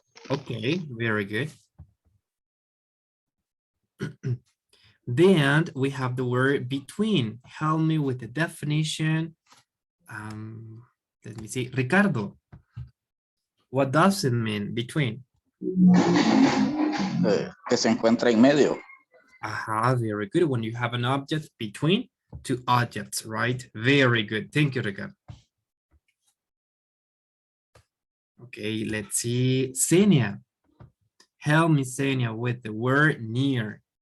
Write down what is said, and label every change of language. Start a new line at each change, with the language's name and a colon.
English: Okay, very good. Then we have the word between. Help me with the definition. Let me see. Ricardo, what does it mean between?
Spanish: Que se encuentra en medio.
English: Aha, very good. When you have an object between two objects, right? Very good. Thank you, Ricardo. Okay, let's see. Senia. Help me, Senia, with the word near.